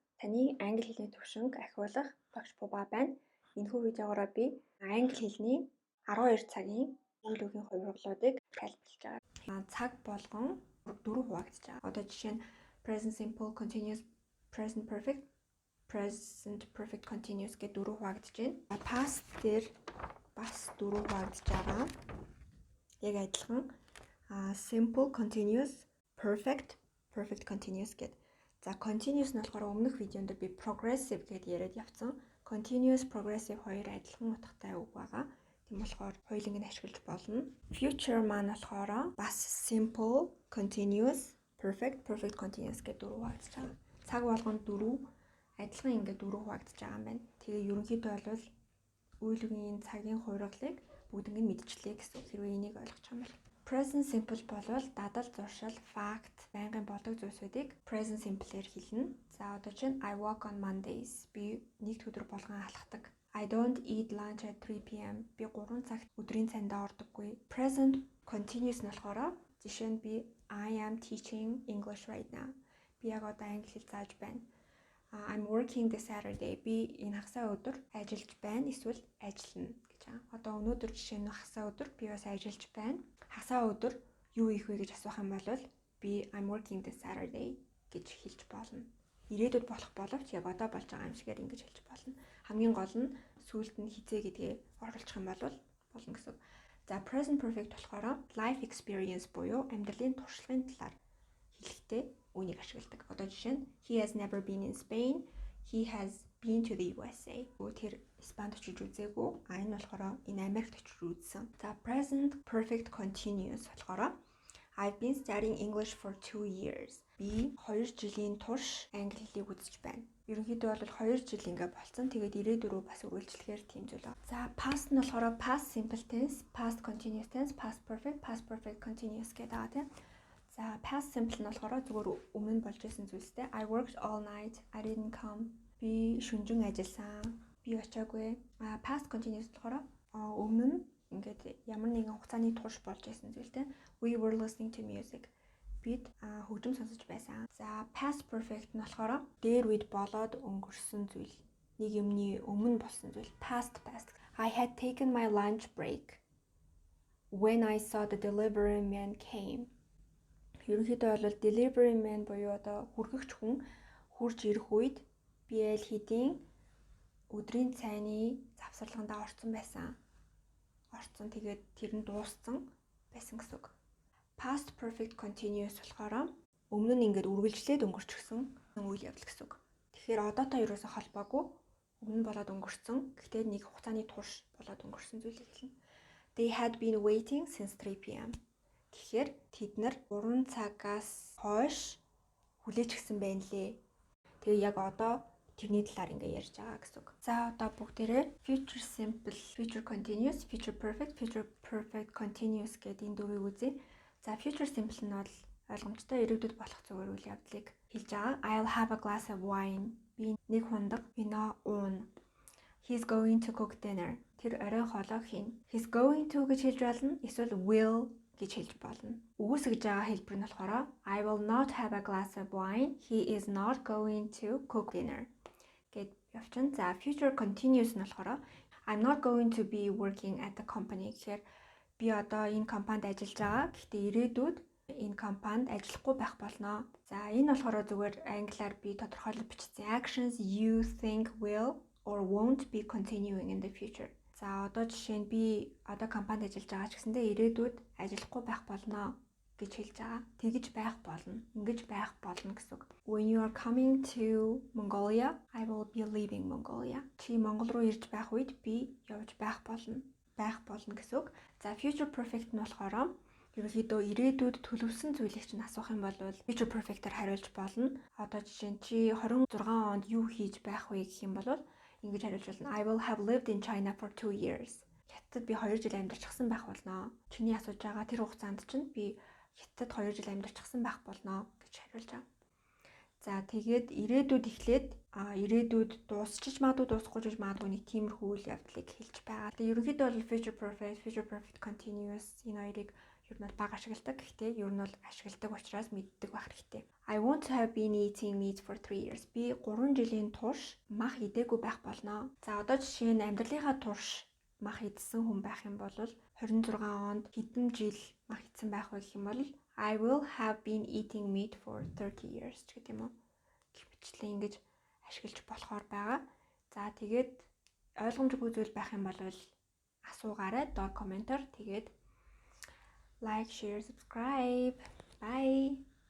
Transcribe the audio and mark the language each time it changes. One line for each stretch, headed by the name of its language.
Mongolian: Таны англи хэлний төвшинг ахиулах багш Буба байна. Энэхүү видеогоор би англи хэлний 12 цагийн үйл үгийн хувиргалуудыг тайлбарлаж байгаа. Цаг болгон дөрөв хуваагдаж байгаа. Одоо жишээ нь present simple, continuous, present perfect, present perfect continuous гэдэг дөрөв хуваагдаж байна. Past дээр бас дөрөв хуваагдаж байгаа. Яг адилхан simple, continuous, perfect, perfect continuous гэдэг. За continuous нь болохоор өмнөх видеонд би progressive гэдээ яриад явцсан. Continuous, progressive хоёр адилхан утгатай үг байгаа. Тийм болохоор хоёуланг нь ашиглаж болно. Future маань болохоор бас simple, continuous, perfect, perfect continuous гэдэг дөрөв хуваагдаж байгаа. Цаг болгонд дөрөв адилхан ингээд дөрөв хуваагдаж байгаа юм байна. Тэгээ ерөнхийдөө бол үйл үгийн цагийн хувиргалыг бүгднийг нь мэдчихлээ гэсэн. Хэрвээ энийг ойлгож байгаа юм бол present simple болвол дадал, зуршил, fact, байнгын болдог зүйлсүүдийг present simple-ээр хэлнэ. За одоо чинь
English: I walk on Mondays.
Mongolian: Би нэгд өдөр болгон алхдаг.
English: I don't eat lunch at 3 p.m.
Mongolian: Би 3 цагт өдрийн цайндаа ордоггүй.
English: Present continuous
Mongolian: нь болохоор жишээ нь би
English: I am teaching English right now.
Mongolian: Би яг одоо англи хэл зааж байна.
English: I'm working this Saturday.
Mongolian: Би энэ хагасаа өдөр ажиллаж байна. Эсвэл ажиллана гэж байгаа. Одоо өнөөдөр жишээ нь хагасаа өдөр би бас ажиллаж байна. Хагасаа өдөр юу хийх вэ гэж асуух юм бол би
English: I'm working this Saturday
Mongolian: гэж хэлж болно. Ирээдүйд болох боловч яг одоо болж байгаа юм шигээр ингэж хэлж болно. Хамгийн гол нь сүүлд нь хизээ гэдгээ оруулах юм бол болно гэсэн. За present perfect болохоор life experience буюу амьдралын туршлагын талаар хэлэхдээ үнийг ашигладаг. Одоо жишээ нь
English: he has never been in Spain, he has been to the USA.
Mongolian: Тэр Испанд очиж үзээгүй. Энэ болохоор энэ Америкт очиж үзсэн.
English: За present perfect continuous
Mongolian: болохоор
English: I've been studying English for 2 years.
Mongolian: Би 2 жилийн турш англи хэлийг үзэж байна. Ерөнхийдөө бол 2 жил ингээ болцсон. Тэгээд ирээдүйд бас үргэлжлэхээр тийм зүйл байна. За past нь болохоор past simple tense, past continuous tense, past perfect continuous гэдэг байгаа тийм. За past simple нь болохоор зүгээр өмнө нь болж исэн зүйлстэй.
English: I worked all night, I didn't come.
Mongolian: Би шөнөжин ажилласан. Би очиагүй. Past continuous болохоор өмнө нь ингээд ямар нэгэн хугацааны турш болж исэн зүйлтэй.
English: We were listening to music.
Mongolian: Бид хөгжим сонсож байсан. За past perfect нь болохоор дээр үед болоод өнгөрсөн зүйл. Нэг юмны өмнө болсон зүйл.
English: Past. I had taken my lunch break when I saw the delivery man came.
Mongolian: Ерөнхийдөө бол delivery man буюу одоо хүргэгч хүн хурж ирэх үед би аль хэдийн өдрийн цайны завсарлаганд орсон байсан. Тэгээд тэр нь дууссан байсан гэсэн үг. Past perfect continuous болохоор өмнө нь ингээд үргэлжлээд өнгөрчихсөн үйл явдал гэсэн үг. Тэгэхээр одоотой ерөөсөө холбоогүй өмнө болоод өнгөрсөн. Гэхдээ нэг хугацааны турш болоод өнгөрсөн зүйлийг хэлнэ.
English: They had been waiting since 3 p.m.
Mongolian: Тэгэхээр тэд нар 3 цагаас хойш хүлээж гисэн байна лээ. Тэгээ яг одоо тэрний талаар ингээ ярьж байгаа гэсэн үг. За одоо бүгдээрээ future simple, future continuous, future perfect continuous гэдэг энэ дөрвийг үзье. За future simple нь бол ойлгомжтой ирээдүйд болох зүгээр үйл явдлыг хэлж байгаа.
English: I'll have a glass of wine.
Mongolian: Би нэг хундаг вино ууна.
English: He's going to cook dinner.
Mongolian: Тэр орой хоолоо хийнэ.
English: He's going to
Mongolian: гэж хэлж болно. Эсвэл will гэж хэлж болно. Үгүйсгэж байгаа хэлбэр нь болохоор
English: I will not have a glass of wine. He is not going to cook dinner.
Mongolian: Гэт явчихна.
English: За future continuous
Mongolian: нь болохоор
English: I'm not going to be working at the company.
Mongolian: Тэгэхээр би одоо энэ компанид ажиллаж байгаа. Гэхдээ ирээдүйд энэ компанид ажиллахгүй байх болно. За энэ болохоор зүгээр англиар би тодорхойлж бичсэн.
English: Actions you think will or won't be continuing in the future.
Mongolian: За одоо жишээ нь би одоо компанид ажиллаж байгаа ч гэсэндээ ирээдүйд ажиллахгүй байх болно гэж хэлж байгаа. Тэгж байх болно. Ингэж байх болно гэсэн үг.
English: When you are coming to Mongolia, I will be leaving Mongolia.
Mongolian: Чи Монгол руу ирж байх үед би явж байх болно гэсэн үг. За future perfect нь болохоор ерөнхийдөө ирээдүйд төлөвлөсөн зүйлийг чинь асуух юм бол future perfect-аар хариулж болно. Одоо жишээ нь чи 26 онд юу хийж байх вэ гэх юм бол ингэж хариулж болно.
English: I will have lived in China for 2 years.
Mongolian: Хятадд би 2 жил амьдарчихсан байх болно. Чиний асууж байгаа тэр хугацаанд чинь би Хятадд 2 жил амьдарчихсан байх болно гэж хариулж байгаа. За тэгээд ирээдүйд эхлээд ирээдүйд дуусчих магадгүй дуусахгүй ч магадгүй нэг тиймэрхүү үйл явдлыг хэлж байгаа. Тэгээд ерөнхийдөө бол future perfect continuous энэ хоёрыг ер нь бага ашигладаг. Гэхдээ ер нь бол ашигладаг учраас мэддэг байх хэрэгтэй.
English: I want to have been eating meat for 3 years.
Mongolian: Би 3 жилийн турш мах идээгүй байх болно. За одоо жишээ нь амьдралынхаа турш мах идсэн хүн байх юм бол 26 онд хэдэн жил мах идсэн байх вэ гэх юм бол
English: I will have been eating meat for 30 years
Mongolian: гэдэг юм уу? Гэх мэтлэн ингэж ашиглаж болохоор байгаа. За тэгээд ойлгомжгүй зүйл байх юм бол асуугаарай доод комментор. Тэгээд
English: like, share, subscribe. Bye.